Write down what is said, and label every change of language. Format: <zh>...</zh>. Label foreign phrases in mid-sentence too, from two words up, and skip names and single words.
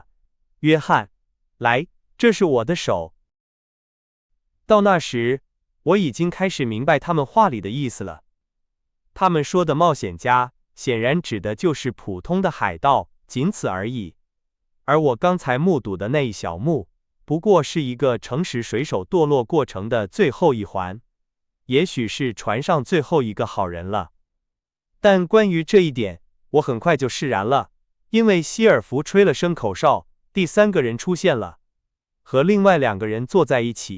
<zh>約翰，來，這是我的手。到那時，我已經開始明白他們話裡的意思了。他們說的冒險家，顯然指的就是普通的海盜，僅此而已。而我剛才目睹的那一小幕，不過是一個誠實水手墮落過程的最後一環，也許是船上最後一個好人了。但關於這一點，我很快就釋然了，因為希爾弗吹了聲口哨，第三個人出現了，和另外2個人坐在一起。</zh>